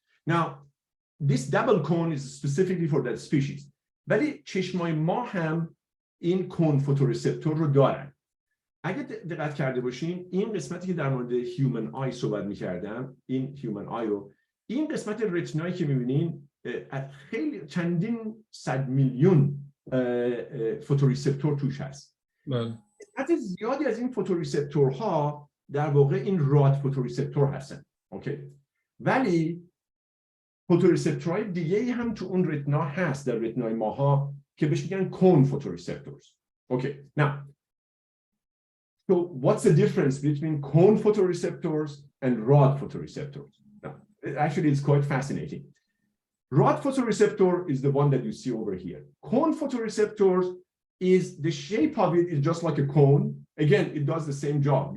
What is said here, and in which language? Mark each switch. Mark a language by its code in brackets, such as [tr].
[en] Now this double cone is specifically for that species. [fa] ولی چشمای ما هم این cone photoreceptor رو دارن. اگه دقت کرده باشین این قسمتی که در مورد human eye صحبت می‌کردم، این human eye رو، این قسمت رتینایی که می‌بینین خیلی چندین صد میلیون فوتوریسپتور توش هست. بله. قسمت زیادی از این فوتوریسپتورها در واقع این راد فوتوریسپتور هستن. اوکی. ولی فوتوریسپتورهای دیگه‌ای هم تو اون رتینا هست در رتینای ماها که بهش میگن cone photoreceptors. [en] Okay. Now, so what's the difference between cone photoreceptors and rod photoreceptors? Now, actually, it's quite fascinating. Rod photoreceptor is the one that you see over here. Cone photoreceptors is the shape of it is just like a cone. Again, it does the same job.